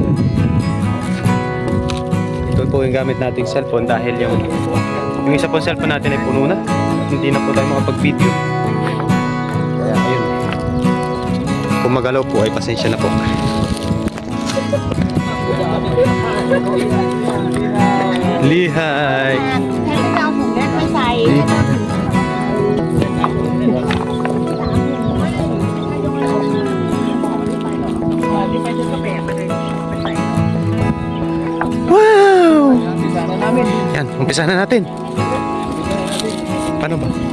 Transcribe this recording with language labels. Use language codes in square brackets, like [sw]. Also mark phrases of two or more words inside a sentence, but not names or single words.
[tl] Ito po yung gamit nating cellphone dahil yung isa po cellphone natin ay puno na. At hindi na po tayo makapag-video. Kaya ayun. Kung magalaw po ay pasensya na po. Lihay! [th] ให้ไปเอาถุงเล็กมาใส่ [en] Wow! [tl] Yan, umpisa na natin. Paano ba?